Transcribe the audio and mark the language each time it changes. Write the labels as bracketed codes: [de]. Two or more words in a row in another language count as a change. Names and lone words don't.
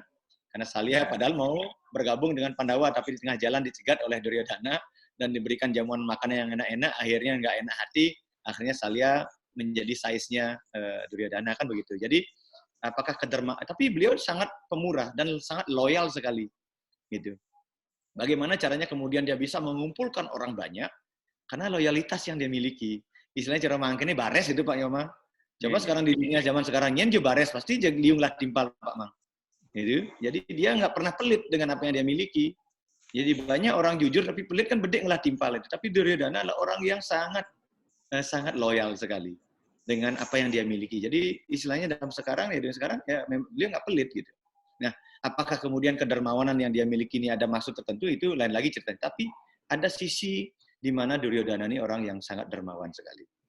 [id] Karena Salya padahal mau bergabung dengan Pandawa, tapi di tengah jalan dicegat oleh Duryodhana dan diberikan jamuan makanan yang enak-enak, akhirnya nggak enak hati, akhirnya Salya menjadi size-nya Duryodhana, kan begitu. Jadi apakah tapi beliau sangat pemurah dan sangat loyal sekali, gitu. Bagaimana caranya kemudian dia bisa mengumpulkan orang banyak karena loyalitas yang dia miliki. Istilahnya [ban] cara mangkene bares [id] itu Pak Yoma. Coba sekarang di dunia zaman sekarang [ban] nyen jo bares pasti liunglah timpal [id] Pak Mang. Gitu. Jadi dia nggak pernah pelit dengan apa yang dia miliki. Jadi banyak orang jujur tapi pelit kan [ban] bedek ngelah timpal [id] itu. Tapi Duryodhana adalah orang yang sangat loyal sekali dengan apa yang dia miliki. Jadi istilahnya dalam sekarang ya beliau nggak pelit gitu. Nah, apakah kemudian kedermawanan yang dia miliki ini ada maksud tertentu itu lain lagi ceritanya. Tapi ada sisi di mana Duryodhana ini orang yang sangat dermawan sekali.